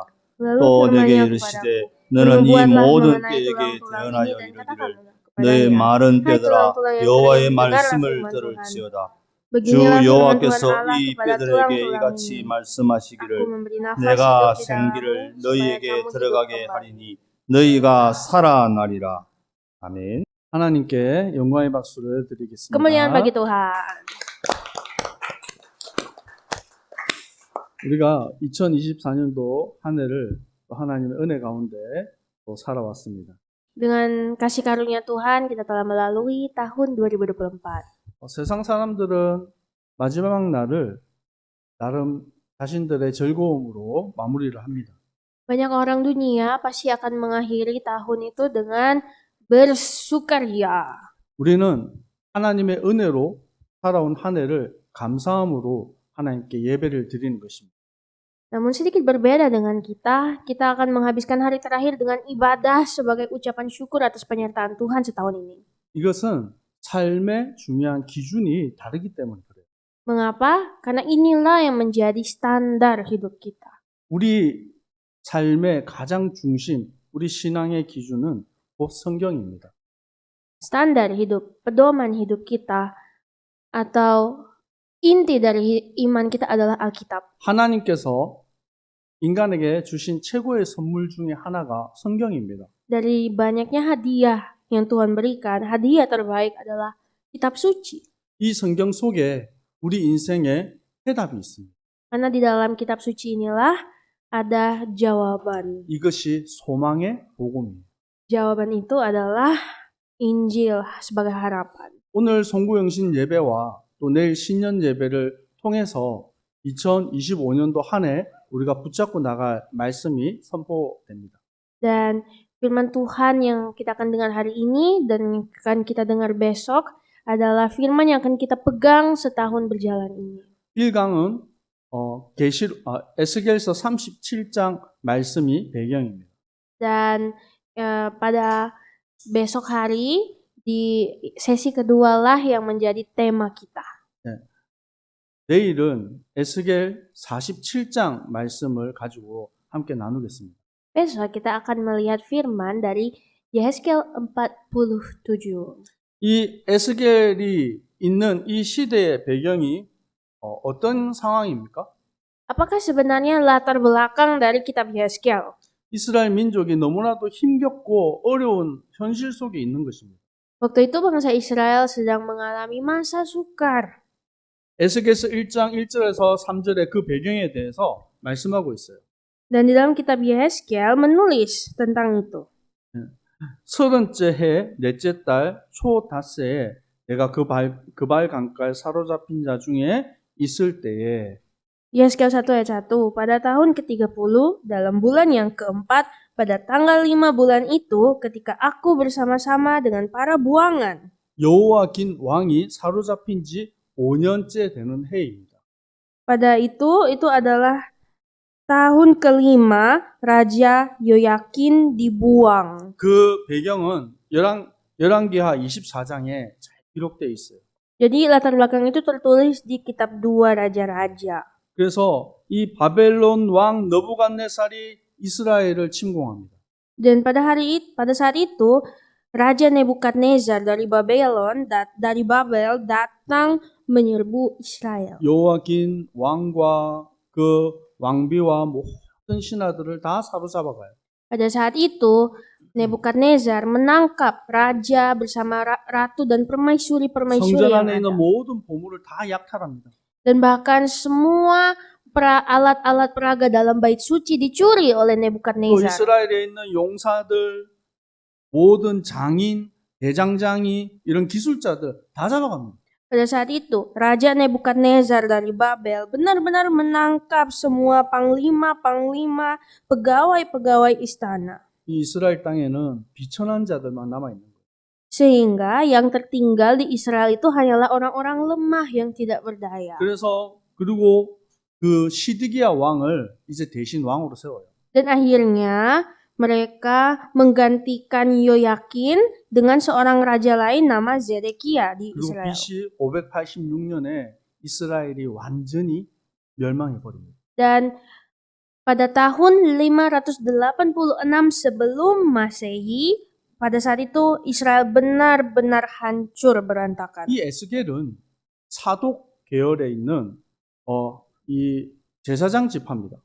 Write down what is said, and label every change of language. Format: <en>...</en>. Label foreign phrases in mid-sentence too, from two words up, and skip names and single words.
<ko>또 내게 이르시되 너는 이 모든 뼈에게 대언하여 이르기를 너의 마른 뼈들아 여호와의 말씀을 들을지어다. 주 여호와께서 이 뼈들에게 이같이 말씀하시기를 내가 생기를 너희에게 들어가게 하리니 너희가 살아나리라. 아멘. 하나님께 영광의 박수를 드리겠습니다.</ko> <id>Kemuliaan bagi Tuhan.</id> <ko>우리가 2024년도 한 해를 하나님의 은혜 가운데 또 살아왔습니다.</ko> <id>Dengan kasih karunia Tuhan, kita telah melalui tahun 2024.</id> <ko>세상 사람들은 마지막 날을 나름 자신들의 즐거움으로 마무리를 합니다.</ko> <id>Banyak orang dunia pasti akan mengakhiri tahun itu dengan bersukaria.</id> <ko>우리는 하나님의 은혜로 살아온 한 해를 감사함으로 하나님께 예배를 드리는 것입니다.</ko> <id>Namun sedikit berbeda dengan kita akan menghabiskan hari terakhir dengan ibadah sebagai ucapan syukur atas penyertaan Tuhan setahun ini.</id> <ko>이것은 삶의 중요한 기준이 다르기 때문에 그래요.</ko> <id>Mengapa? Karena inilah yang menjadi standar hidup kita.</id> <ko>우리 삶의 가장 중심, 우리 신앙의 기준은 곧 성경입니다.</ko> <id>Standar hidup, pedoman hidup kita, atau inti dari iman kita adalah Alkitab.</id> <ko>하나님께서 인간에게 주신 최고의 선물 중에 하나가 성경입니다.</ko> <id>Dari banyaknya hadiah yang Tuhan berikan, hadiah terbaik adalah kitab suci.</id> <ko>이 성경 속에 우리 인생의 해답이 있습니다.</ko> <id>Karena di dalam kitab suci inilah ada jawaban.</id> <ko>이것이 소망의 복음입니다.</ko> <id>Jawaban itu adalah Injil sebagai harapan.</id> <ko>오늘 송구영신 예배와 또 내일 신년 예배를 통해서 2025년도 한 해 우리가 붙잡고 나갈 말씀이 선포됩니다.</ko> <id>Dan firman Tuhan yang kita akan dengar hari ini dan akan kita dengar besok adalah firman yang akan kita pegang setahun berjalan ini.</id> <ko>1강은 에스겔서 37장 말씀이 배경입니다.</ko> <id>Dan pada besok hari di sesi kedua lah yang menjadi tema kita.</id> <ko>내일은 에스겔 47장 말씀을 가지고 함께 나누겠습니다.</ko> <id>Besok kita akan melihat firman dari Yehezkiel 47.</id> <ko>이 에스겔이 있는 이 시대의 배경이 어떤 상황입니까?</ko> <id>Apakah sebenarnya latar belakang dari kitab Yehezkiel?</id> <ko>이스라엘 민족이 너무나도 힘겹고 어려운 현실 속에 있는 것입니다.</ko> <id>Waktu itu bangsa Israel sedang mengalami masa sukar.</id> <ko>에스겔서 1장 1절에서 3절의 그 배경에 대해서 말씀하고 있어요.</ko> <id>Dan di dalam kitab Yehezkiel menulis tentang itu.</id> <ko>30째 해 넷째 달 초닷새에 내가 그발 강가에 사로잡힌 자 중에 있을 때에</ko> <id>Yehezkiel 1 ayat 1, pada tahun ke-30 dalam bulan yang keempat pada tanggal 5 bulan itu ketika aku bersama-sama dengan para buangan.</id> <ko>여호와긴 왕이 사로잡힌 지 5년째 되는 해입니다.</ko> <id>Pada itu adalah tahun kelima Raja Yoyakin dibuang.</id> <ko>그 배경은 열왕기하 24장에 잘 기록되어 있어요.</ko> <id>Jadi latar belakang itu tertulis di kitab 2 Raja-Raja.</id> <ko>그래서 이 바벨론 왕 느부갓네살이 이스라엘을 침공합니다.</ko> <id>Dan pada saat itu Raja Nebukadnezar dari Babel datang menyerbu Israel.</id> <ko>여호와긴 왕과 그 왕비와 모든 신하들을 다 사로잡아가요.</ko> <id>Pada saat itu Nebukadnezar menangkap raja bersama ratu dan permaisuri-permaisuri</id> <ko>성전</ko> <id>yang</id> <ko>안에 있는</ko> <id>ada.</id> <ko>모든 보물을 다 약탈합니다.</ko> <id>Dan bahkan semua alat-alat peraga dalam bait suci dicuri oleh</id> <ko>또</ko> <id>Nebukadnezar.</id> <ko>이스라엘에 있는 용사들, 모든 장인, 대장장이 이런 기술자들 다 잡아갑니다.</ko> <id>Pada saat itu, Raja Nebukadnezar dari Babel benar-benar menangkap semua panglima-panglima, pegawai-pegawai istana.</id> <ko>이 이스라엘 땅에는 비천한 자들만 남아 있는 거예요.</ko> <id>Sehingga yang tertinggal di Israel itu hanyalah orang-orang lemah yang tidak berdaya.</id> <ko>그리고 그 시드기야 왕을 이제 대신 왕으로 세워요.</ko> <id>Dan akhirnya mereka menggantikan Yoyakin dengan seorang raja lain nama Zedekia di</id> <ko>그리고</ko> <id>Israel.</id> <ko>BC 586년에 이스라엘이 완전히 멸망해 버립니다.</ko> <id>Dan pada tahun 586 sebelum Masehi, pada saat itu Israel benar-benar hancur berantakan.</id> <ko>이 에스겔은 사독 계열에 있는 이 제사장 지파입니다.</ko>